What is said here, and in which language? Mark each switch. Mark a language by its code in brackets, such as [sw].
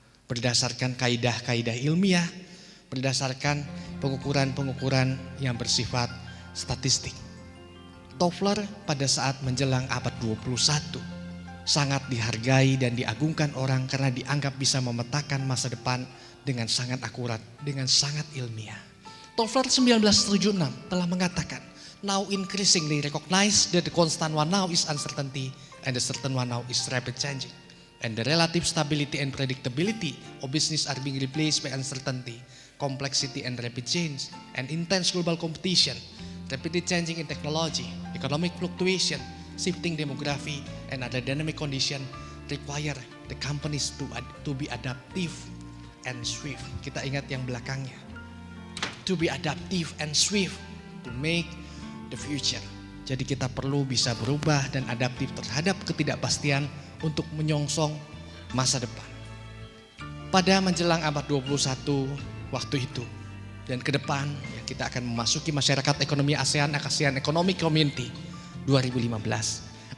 [id] Berdasarkan kaidah-kaidah ilmiah, berdasarkan pengukuran-pengukuran yang bersifat statistik. Toffler pada saat menjelang abad 21 sangat dihargai dan diagungkan orang karena dianggap bisa memetakan masa depan dengan sangat akurat, dengan sangat ilmiah. Toffler 1976 telah mengatakan, [en] now increasingly recognize that the constant one now is uncertainty and the certain one now is rapid changing. And the relative stability and predictability of business are being replaced by uncertainty, complexity and rapid change, and intense global competition, rapidly changing in technology, economic fluctuation, shifting demography, and other dynamic condition require the companies to be adaptive and swift. [id] Kita ingat yang belakangnya. [en] to be adaptive and swift to make the future. [id] Jadi kita perlu bisa berubah dan adaptif terhadap ketidakpastian untuk menyongsong masa depan. Pada menjelang abad 21 waktu itu dan ke depan ya, kita akan memasuki masyarakat ekonomi ASEAN Economic Community 2015.